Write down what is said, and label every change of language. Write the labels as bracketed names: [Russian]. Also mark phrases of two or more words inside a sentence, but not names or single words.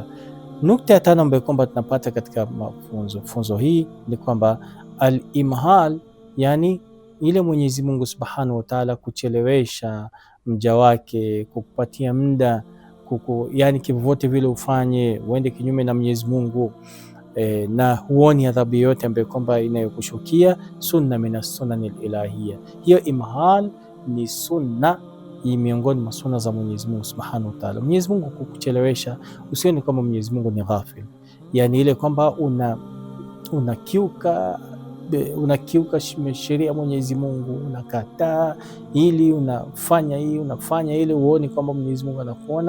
[Swahili] Nukta ya 5 ambayo kwamba tunapata katika funzo hii ni kwamba al-imhal, yani ile Mwenyezi Mungu [Arabic] سبحانه وتعالى [Swahili] kuchelewesha mja wake, kukupatia muda, yani kivyovyote vile ufanye uende kinyume na Mwenyezi Mungu na huoni adhabu yote ambayo kwamba inayokushukia, [Arabic] سنة من السنن الإلهية. [Swahili] Hiyo imhal ni sunna miongoni mwa sunna za Mwenyezi Mungu [Arabic] سبحانه وتعالى. [Swahili] Mwenyezi Mungu kukuchelewesha, usione kama Mwenyezi Mungu ni ghafil, yani ile kwamba unakiuka sheria Mwenyezi Mungu, unakataa ili unafanya ili uone kwamba Mwenyezi Mungu anakuona.